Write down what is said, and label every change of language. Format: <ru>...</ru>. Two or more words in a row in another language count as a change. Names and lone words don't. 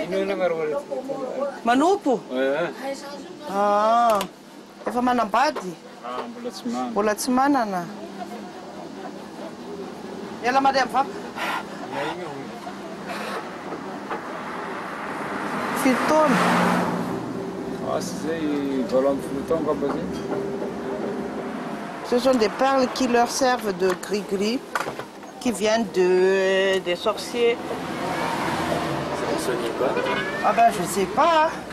<mg>Manompo? Efa manambady? Mbola tsy manana. Ela mandeha mivavaka? Fito taona?</mg> <fr>Ce sont des perles qui leur servent de gris-gris, qui viennent des sorciers. Ça sonne quoi? Ah ben je sais pas.</fr>